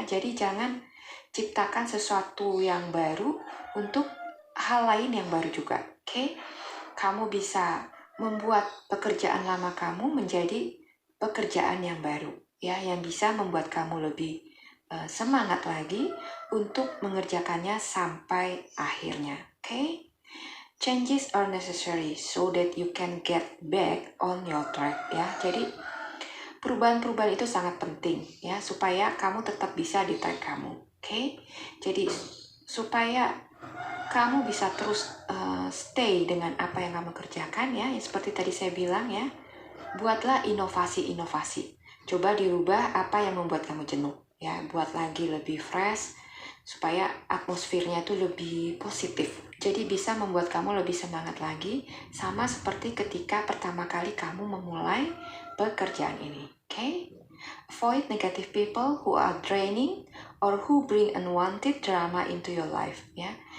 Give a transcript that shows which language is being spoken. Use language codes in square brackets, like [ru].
[id] Jadi jangan ciptakan sesuatu yang baru untuk hal lain yang baru juga, oke? Kamu bisa membuat pekerjaan lama kamu menjadi pekerjaan yang baru, ya, yang bisa membuat kamu lebih semangat lagi untuk mengerjakannya sampai akhirnya, oke? [en] Changes are necessary so that you can get back on your track, ya. [id] Jadi perubahan-perubahan itu sangat penting, ya, supaya kamu tetap bisa di track kamu, oke? Jadi supaya kamu bisa terus stay dengan apa yang kamu kerjakan, ya, seperti tadi saya bilang, ya, buatlah inovasi-inovasi. Coba dirubah apa yang membuat kamu jenuh, ya, buat lagi lebih fresh supaya atmosfernya itu lebih positif. Jadi bisa membuat kamu lebih semangat lagi, sama seperti ketika pertama kali kamu memulai pekerjaan ini, okay? [en] Avoid negative people who are draining or who bring unwanted drama into your life, ya.